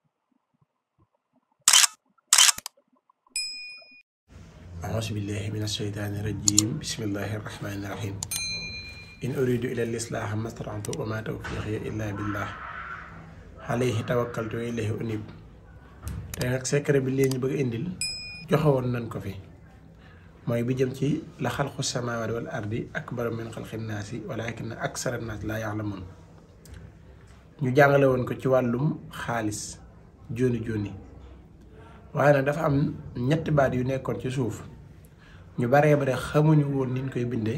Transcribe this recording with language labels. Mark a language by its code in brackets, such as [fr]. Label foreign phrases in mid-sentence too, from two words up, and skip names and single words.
[ar] أعوذ بالله من الشيطان الرجيم بسم الله الرحمن الرحيم إن أريد إلى الإصلاح ما استطعت وما توفيقي إلا بالله عليه توكلت وإليه أنيب [wo] tey nag secret bi leen ñu bëgg indil joxewoon nañ ko fi mooy bi jëm ci [ar] لخلق السماوات والأرض أكبر من خلق الناس ولكن أكثر الناس لا يعلمون [wo] ñu jàngale woon ko ci wàllum xaalis joni waaye nag dafa am ñetti baat yu nekkoon ci suuf ñu baree bare xamuñu woon niñ koy bindee